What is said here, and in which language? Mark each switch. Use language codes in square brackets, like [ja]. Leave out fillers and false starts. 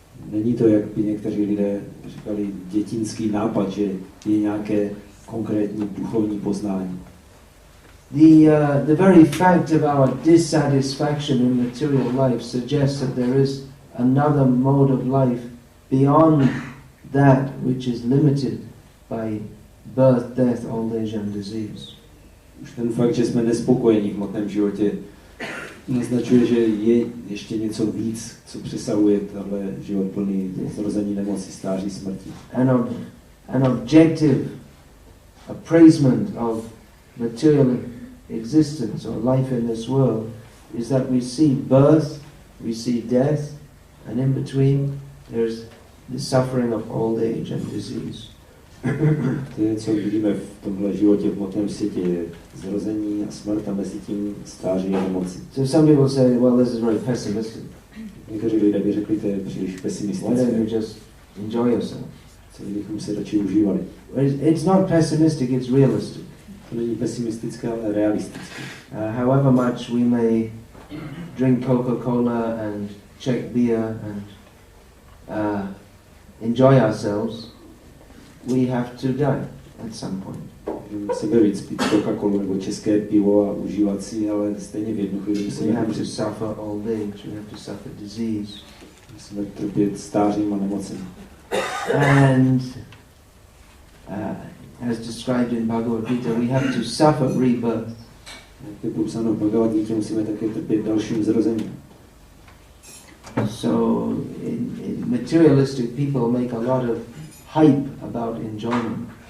[cs] Není to, jak by někteří lidé říkali, dětinský nápad, že je nějaké konkrétní duchovní poznání. [en] The very fact of our dissatisfaction in material life suggests that there is another mode of life beyond that which is limited by birth, death, old age and disease. [cs] Už ten fakt, že jsme nespokojení v hmotném životě, naznačuje, že je ještě něco víc, co přesahuje tenhle život plný zrození, nemoci, stáří, smrti. [en] An objective appraisement of material existence or life in this world is that we see birth, we see death, and in between there's the suffering of old age and disease. [cs] To je, co vidíme v tomhle životě, v hmotném světě, je zrození a smrt a mezi tím stáří a nemoci. [en] So some people say, well, this is very pessimistic. [cs] Někteří lidé by řekli, to je příliš pesimistické. [en] Why don't you just enjoy yourself? [cs] Co kdybychom se radši užívali? [en] It's not pessimistic, it's realistic. [cs] To není pesimistické, ale realistické. [en] However much we may drink Coca-Cola and Czech beer and enjoy ourselves, we have to die at some point. [cs] Sebevíc pít Coca-Colu nebo české pivo a užívat si, ale stejně v jednu chvíli musíme [en] we have to suffer old age, we have to suffer disease. [cs] Musíme trpět stářím a nemocem. [en] And as described in Bhagavad Gita, we have to suffer rebirth. [cs] Jak je popsáno v Bhagavad Gita, musíme také trpět dalším zrozením. [en] So materialistic people make a lot of hype about enjoyment.